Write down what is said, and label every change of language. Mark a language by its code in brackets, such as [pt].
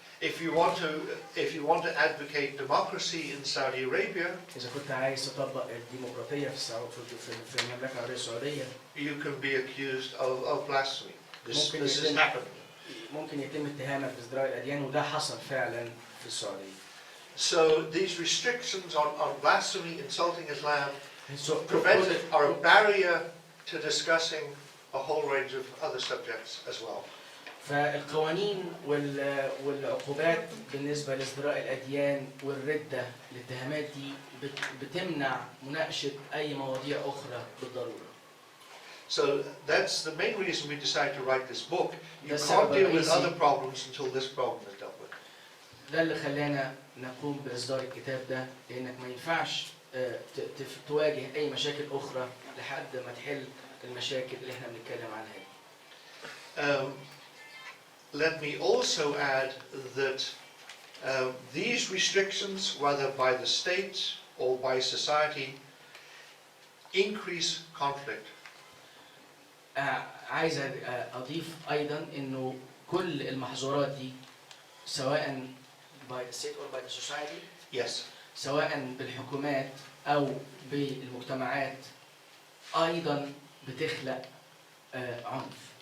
[en] If you want to advocate democracy in Saudi Arabia, [ar] إذا كنت عايز تطبق الديمقراطية في المملكة العربية السعودية، [en] you can be accused of blasphemy. This has happened. [ar] ممكن يتم اتهامك بازدراء الأديان، وده حصل فعلا في السعودية. [en] So these restrictions on blasphemy, insulting Islam, are a barrier to discussing a whole range of other subjects as well. [ar] فالقوانين والعقوبات بالنسبة لازدراء الأديان والردة، الاتهامات دي بتمنع مناقشة أي مواضيع أخرى بالضرورة. [en] So that's the main reason we decided to write this book. You can't deal with other problems until this problem is dealt with. [ar] ده اللي خلانا نقوم بإصدار الكتاب ده، لأنك ما ينفعش تواجه أي مشاكل أخرى لحد ما تحل المشاكل اللي احنا بنتكلم عنها. [en] Let me also add that these restrictions, whether by the state or by society, increase conflict. [ar] عايز اضيف ايضا انه كل المحظورات دي سواء [en] by the state or by the society Yes. [ar] سواء بالحكومات او بالمجتمعات ايضا بتخلق عنف.